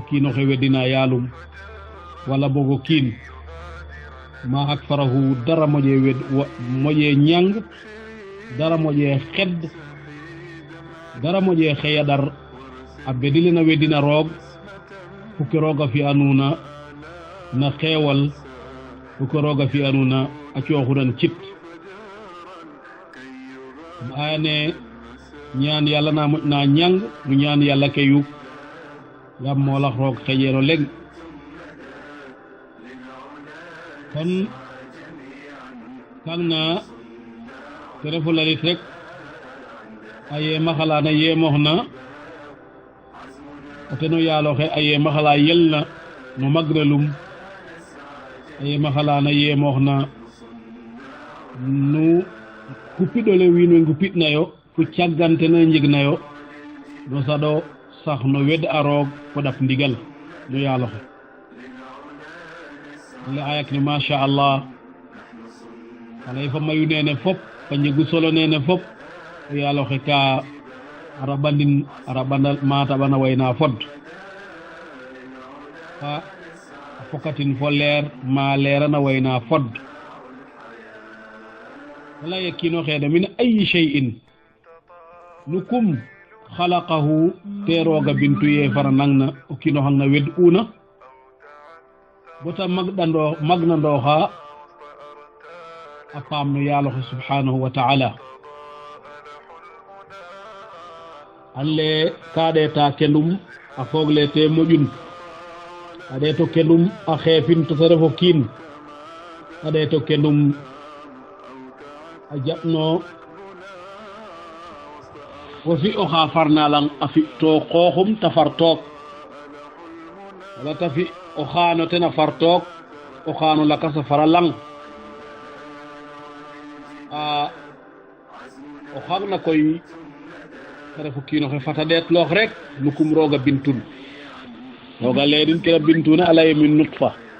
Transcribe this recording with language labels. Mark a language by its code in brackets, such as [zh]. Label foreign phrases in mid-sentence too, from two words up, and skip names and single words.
[srr] kiin oxe weddina yaalum wala bogo kiin [ar] ما أكفره [srr] dara moƴe ñang dara moƴe xed dara moƴe xeyadar a bedilena weddina roog fuke rooga fi'anuna na xeewal fuke rooga fi'anuna a cooxunan cit ayane ñaan yàlla na moƴna ñang nu ñaan yàlla ke yu ngam moolax roog xeƴeero leŋ kon kang na te refu lalit rek a yeemaxalana yeemooxna o teno yaaloxe a yeemaxala yelna no magnalum a yeemaxalana yeemooxna nu kupiɗole wiin we ngupitnayo fu cagantene njegnayo no saɗo sax no wed a roog fo ɗap ndigal no yaaloxe le ayak ni [ar] ما شاء الله [srr] alay fa mayu nene fop fa njegu solo nene fop o yaaloxe ka a raɓandal mataɓana wayna fod fa a fokatin fo leer ma leerana wayna fod wala yekkino xeede [ar] من أي شيء [srr] nukum khalaqahu te roga bintu ye fara nangna o kino hangna wed una bota magnandoxa a paam no yaaloxe [ar] سبحانه وتعالى [srr] alle ka ɗeta kendum a foogle te moƴun a ɗeto kendum a xeefin to te refo kiin a ɗeto kendum a jaɓno o fi oxa farna lang a fi to xooxum ta far took wala ta fi o xaano ten a far took o xaano lakas a fara lang o xaagna koy te refu kiinoxe fata ɗeetloox rek nukum rooga bintun rooga leedin kena bintuna a laye [ar] من نطفة